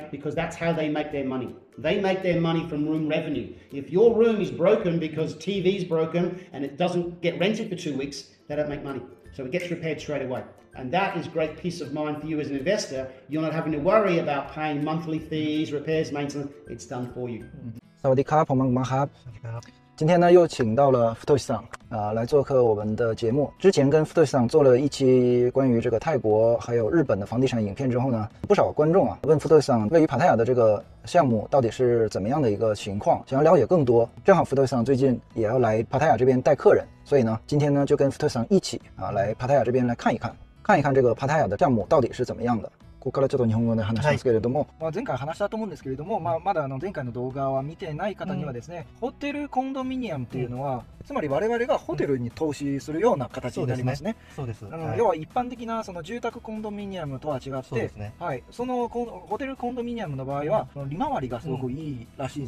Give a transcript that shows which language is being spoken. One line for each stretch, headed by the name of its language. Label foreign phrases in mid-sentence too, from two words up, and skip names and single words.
English: Because that's how they make their money. They make their money from room revenue. If your room is broken because TV's broken and it doesn't get rented for 2 weeks, they don't make money. So it gets repaired straight away. And that is great peace of mind for you as an investor. You're not having to worry about paying monthly fees, repairs, maintenance. It's done for you.
Thai: สวัสดีครับผม马哈。
Chinese: 今天呢，又请到了福特桑来做客我们的节目。之前跟福特桑做了一期关于这个泰国还有日本的房地产影片之后呢，不少观众问福特桑位于帕塔亚的这个项目到底是怎么样的一个情况，想要了解更多。正好福特桑最近也要来帕塔亚这边带客人，所以呢，今天呢就跟福特桑一起来帕塔亚这边来看一看这个帕塔亚的项目到底是怎么样的。
Japanese: ここからちょっと日本語で話しますけれども、前回話したと思うんですけれども、まだ前回の動画は見てない方にはですね、ホテルコンドミニアムっていうのは、つまり我々がホテルに投資するような形になりますね。そうです。要は一般的なその住宅コンドミニアムとは違って、はい、そのホテルコンドミニアムの場合は利回りがすごくいいらしいですね。